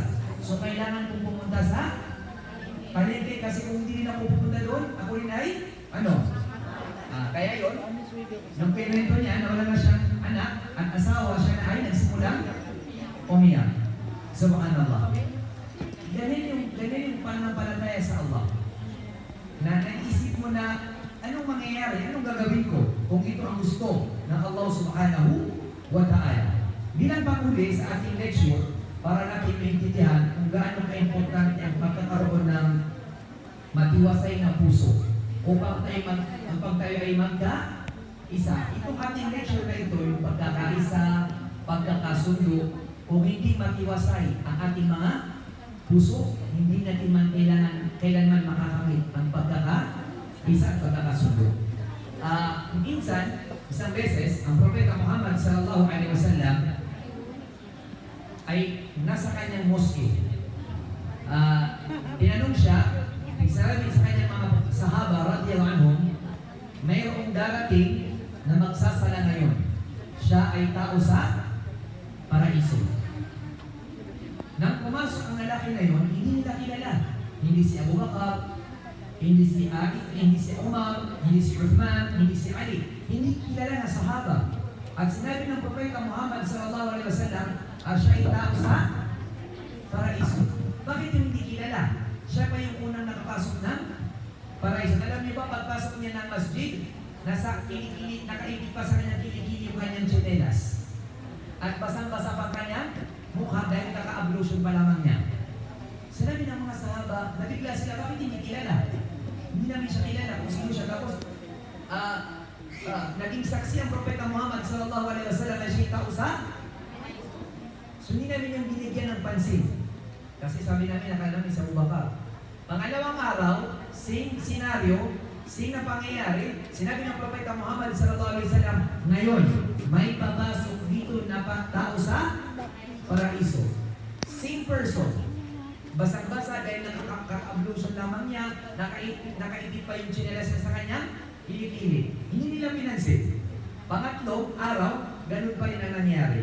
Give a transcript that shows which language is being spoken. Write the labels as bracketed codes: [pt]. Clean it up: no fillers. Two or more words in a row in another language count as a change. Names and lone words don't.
[tl] So, kailangan kong pumunta sa palengke kasi kung hindi rin ako pupunta doon, ako rin ay, kaya yun, nung pinrento niya, nawala na siyang anak at asawa, siya na ay nagsimulang umiyak. Subhanallah. Ganun yung pananampalataya sa Allah. Na naisip mo na, anong mangyayari, anong gagawin ko kung ito ang gusto ng Allah [ar] subhanahu wa ta'ala. [tl] Bilang panghuli sa ating lecture, para natin maintindihan kung gaano ka-importante ang pagkakaroon ng matiwasay na puso upang tayo ay magka-isa. Itong ating lecture na ito, yung pagkakaisa, pagkakasundo, kung hindi matiwasay ang ating mga puso, hindi natin kailanman makakamit ang pagkakaisa at pagkakasundo. Minsan, isang beses, ang Propeta Muhammad [ar] sallallahu alaihi wasallam [tl] ay nasa kanyang mosque. Tinanong siya, sinabi sa kanyang mga sahaba [ar] radiyallahu anhum, [tl] mayroong darating na magsasala ngayon. Siya ay tao sa paraiso. Nang pumasok ang lalaki na yun, hindi nila kilala. Hindi si Abu Bakar, hindi si Ali, hindi si Umar, hindi si Uthman, hindi si Ali. Hindi kilala na sahaba. At sinabi ng Propeta Muhammad [ar] sallallahu alaihi wasallam, [tl] siya ay tao sa paraiso. Bakit hindi kilala? Siya pa yung unang nakapasok ng paraiso. Alam niyo ba, pagpasok niya ng masjid, nasa kilikili, nakaibig pa sa kanyang kilikili yung kanyang tsinelas. At basang-basa pa kanyang mukha dahil kaka-ablution pa lamang niya. Sinabi ng mga sahaba, nabigla sila, bakit hindi kilala? Hindi namin siya kilala kung sino siya. Tapos, naging saksi ang Propeta Muhammad [ar] sallallahu alaihi wasallam [tl] na siya tao sa. So, hindi namin yung binigyan ng pansin. Kasi sabi namin, nakala namin sa Abu Bakar. Pangalawang araw, [en] same scenario, [tl] same na pangyayari, sinabi ng Propeta Muhammad [ar] sallallahu alaihi wasallam, [tl] ngayon, may papasok dito na tao sa paraiso. [en] Same person. [tl] Basang-basa dahil nakaka-ablution lamang niya, nakaitip pa yung tsinelas sa kanya, kilikili. Hindi nila pinansin. Pangatlong araw, ganun pa rin ang nangyari.